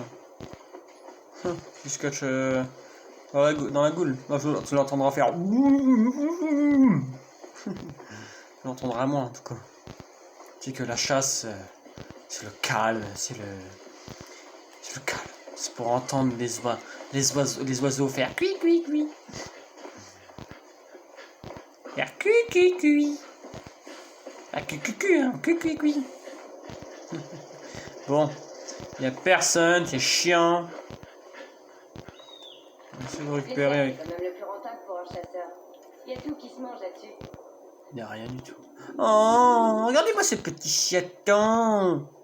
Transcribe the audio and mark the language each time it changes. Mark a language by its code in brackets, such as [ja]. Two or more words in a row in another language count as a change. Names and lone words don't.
[fr] Du scotch dans la goule. Là, tu l'entendras faire. Tu l'entendras moins, en tout cas. Tu sais que la chasse, c'est le calme, c'est le calme. C'est pour entendre les oiseaux faire cui cui cui. Faire cui cui cui. Ah, cui cui cui, hein, cui cui cui. Bon, il n'y a personne, c'est chiant. On essaie de récupérer avec. C'est même le plus rentable pour un chasseur. Il y a tout qui se mange là-dessus. Il n'y a rien du tout. Oh, regardez-moi ces petits chatons.